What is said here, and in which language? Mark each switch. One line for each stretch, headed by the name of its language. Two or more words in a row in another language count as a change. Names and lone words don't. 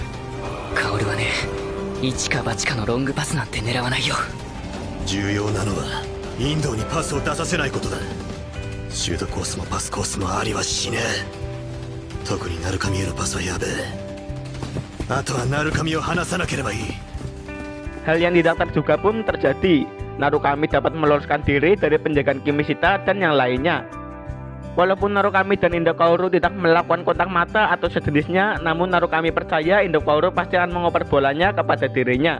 Japanese: 薫はね、一か八かのロングパスなんて狙わないよ。重要なのはインドにパスを出させないことだ。シュートコースもパスコースもありはしねえ。特にナルカミへのパスはやべえ。あとはナルカミを離さなければいい。
Indonesian: Hal yang tidak terduga pun terjadi. Narukami dapat meloloskan diri dari penjagaan Kimishita dan yang lainnya. Walaupun Narukami dan Indokaoru tidak melakukan kontak mata atau sejenisnya, namun Narukami percaya Indokaoru pasti akan mengoper bolanya kepada dirinya.